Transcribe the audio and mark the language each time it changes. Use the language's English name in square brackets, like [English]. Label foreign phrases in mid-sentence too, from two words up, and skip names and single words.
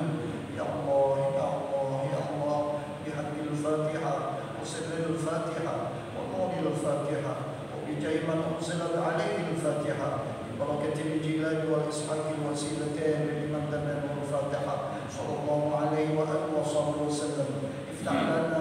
[Arabic] يا الله يا الله يا الله, بحق الفاتحة وسر الفاتحة ونور الفاتحة وبجاه من أنزلت عليه الفاتحة ببركة الجيلاني والإسحاقي وسيلتين لمن تبع الفاتحة صلى الله عليه وعلى آله وصحبه وسلم افتح